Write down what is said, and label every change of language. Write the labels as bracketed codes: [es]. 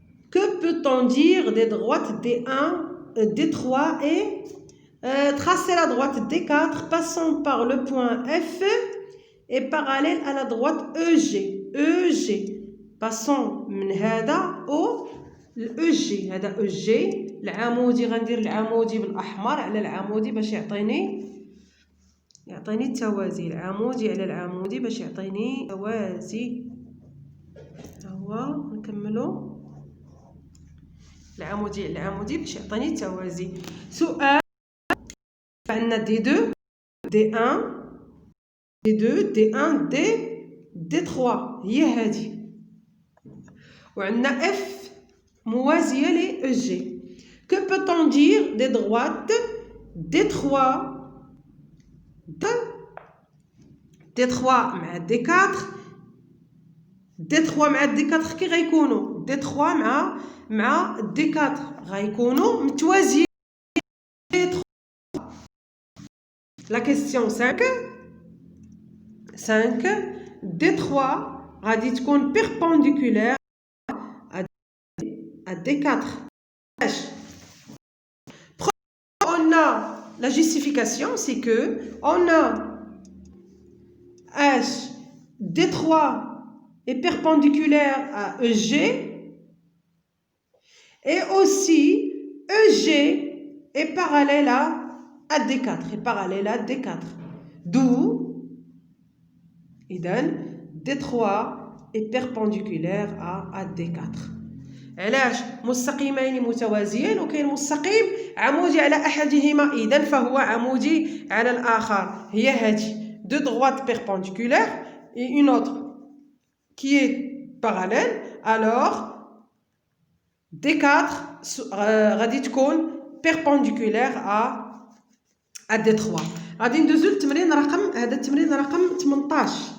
[fr] peut-on dire des droites D1, D3 et tracer la droite D4 passant par le point F et parallèle à la droite EG. EG. Passons [ar] من هذا [fr] au EG. [ar] هذا EG. العمودي غندير العمودي بالأحمر على العمودي باش يعطيني التوازي. العمودي على العمودي باش يعطيني توازي. هو نكملو. العمودي على العمودي باش يعطيني التوازي. سؤال. عندنا D2 D1 D2 D1 D3 هي هذه. وعندنا F موازية ل EG. [fr] Que peut-on dire des droites [ar] D3 D3 مع D4 D3 مع D4 كي غيكونوا D3 مع D4 غيكونوا متوازيين. [fr] La question 5 D3 [ar] غادي تكون [fr] perpendiculaire à D4. On a la justification, c'est que on a H D3 est perpendiculaire à EG et aussi EG est parallèle à D4, est parallèle à D4. D'où D3 est perpendiculaire à D4. [ar] علاش مستقيمين متوازيين وكاين مستقيم عمودي على احدهما اذا فهو عمودي على الاخر. هي هذه [fr] deux droites perpendiculaires et une autre qui est parallèle. Alors D4 [ar] غادي تكون [fr] perpendiculaire à D3. [ar] غادي ندوزو للتمرين رقم هذا التمرين رقم 18.